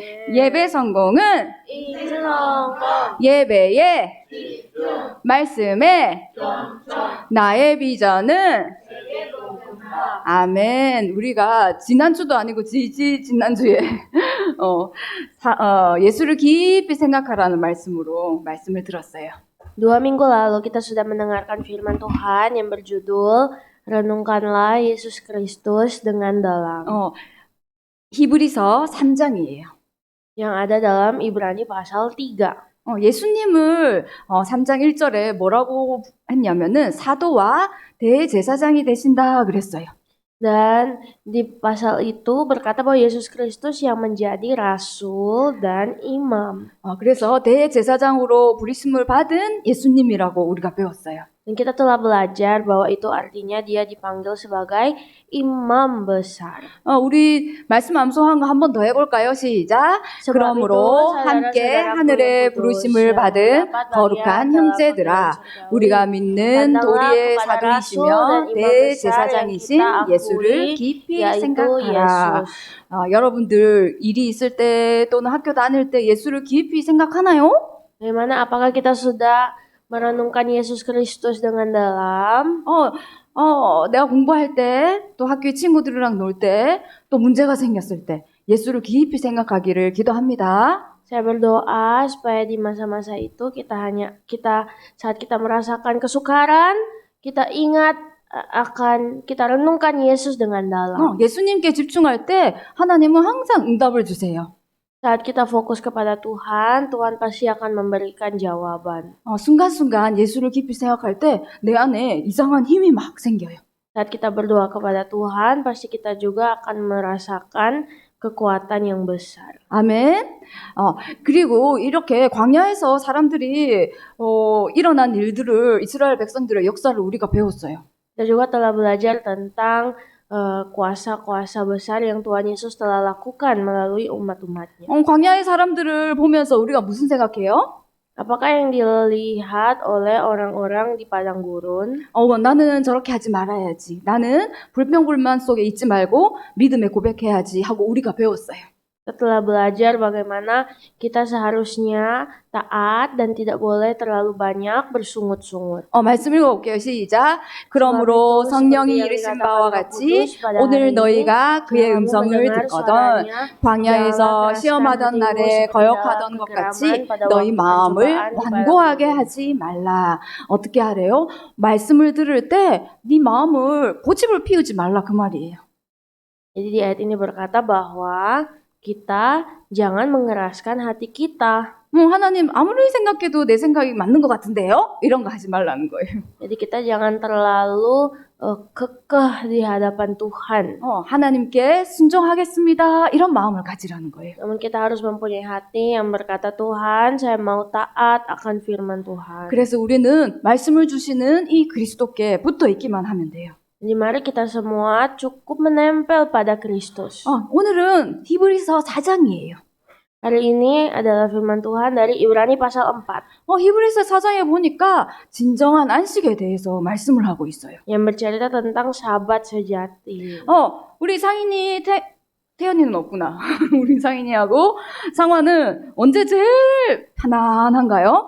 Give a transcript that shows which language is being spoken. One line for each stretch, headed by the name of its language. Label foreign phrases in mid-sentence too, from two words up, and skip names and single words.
Korean: 예배 성공은 예배의 말씀에 나의 비전은 아멘. 우리가 지난주도 아니고 지난주에 예수를 깊이 생각하라는 말씀으로 말씀을 들었어요.
Indonesian: 2 minggu lalu kita sudah mendengarkan firman Tuhan yang berjudul Renungkanlah Yesus Kristus dengan dalam.
Korean: 히브리서 3장이에요.
Indonesian: Yang ada dalam Ibrani pasal 3.
Korean: 예수님을 3장 1절에 뭐라고 했냐면은 사도와 대제사장이 되신다 그랬어요.
Indonesian: Dan di pasal itu berkata bahwa Yesus Kristus yang menjadi rasul dan imam.
Korean: 그래서 대제사장으로 부르심을 받은 예수님이라고 우리가 배웠어요.
Indonesian: Dan kita telah belajar bahwa itu artinya dia dipanggil sebagai imam besar.
Korean: 우리 말씀 암송한 거 한 번 더 해볼까요? 시작. 그러므로 함께 하늘의 부르심을 받은 거룩한 형제들아, 우리가 믿는 도리의 사도이시며 대제사장이신 예수를 깊이 생각하라. 여러분들 일이 있을 때 또는 학교 다닐 때 예수를 깊이 생각하나요?
Indonesian: Bagaimana apakah kita sudah merenungkan Yesus Kristus dengan dalam?
Korean: 내가 공부할 때, 또 학교에 친구들이랑 놀 때, 또 문제가 생겼을 때 예수를 깊이 생각하기를 기도합니다.
Indonesian: Saya berdoa supaya di masa-masa itu saat kita merasakan kesukaran, kita ingat kita renungkan Yesus dengan dalam.
Korean: 예수님께 집중할 때 하나님은 항상 응답을 주세요.
Indonesian: Saat kita fokus kepada Tuhan, Tuhan pasti akan memberikan jawaban.
Korean: 순간순간 예수를 깊이 생각할 때 내 안에 이상한 힘이 막 생겨요.
Indonesian: Saat kita berdoa kepada Tuhan, pasti kita juga akan merasakan kekuatan yang besar.
Korean: 아멘. 그리고 이렇게 광야에서 사람들이 일어난 일들을 이스라엘 백성들의 역사를 우리가 배웠어요.
Indonesian: Kita juga telah belajar tentang kuasa-kuasa besar yang Tuhan Yesus telah lakukan melalui umat-umatnya.
Korean: 광야의 사람들을 보면서 우리가 무슨 생각해요?
Indonesian: Apakah yang dilihat oleh orang-orang di padang gurun?
Korean: 나는 저렇게 하지 말아야지. 나는 불평불만 속에 있지 말고 믿음에 고백해야지 하고 우리가 배웠어요.
Indonesian: Setelah belajar bagaimana kita seharusnya taat dan tidak boleh terlalu banyak bersungut-sungut.
Korean: 말씀 읽어볼게요. 시작. 그러므로 성령이 이르신 바와 같이 오늘 너희가 그의 음성을 듣거든 광야에서 시험하던 날에 거역하던 것 같이 너희 마음을 완고하게 하지 말라. 어떻게 하래요? 말씀을 들을 때 네 마음을 고집을 피우지 말라 그 말이에요.
Indonesian: Jadi di ayat ini berkata bahwa kita jangan mengeraskan hati kita.
Korean: 하나님 아무리 생각해도 내 생각이 맞는 것 같은데요? 이런 거 하지 말라는 거예요.
Indonesian: Jadi kita jangan terlalu kekeh di hadapan Tuhan.
Korean: 하나님께 순종하겠습니다. 이런 마음을 가지라는 거예요.
Indonesian: Namun kita harus mempunyai hati yang berkata, Tuhan, saya mau taat akan firman Tuhan.
Korean: 그래서 우리는 말씀을 주시는 이 그리스도께 붙어 있기만 하면 돼요.
Indonesian: Jadi mari kita semua cukup menempel pada Kristus.
Korean: 오늘은 히브리서 4장이에요.
Indonesian: Hari ini adalah firman Tuhan dari Ibrani pasal 4.
Korean: 히브리서 4장에 보니까 진정한 안식에 대해서 말씀을 하고 있어요.
Indonesian: Yang bercerita tentang sabat sejati.
Korean: 우리 상인이 태연이는 없구나. 우리 상인이하고 상화는 언제 제일 편안한가요?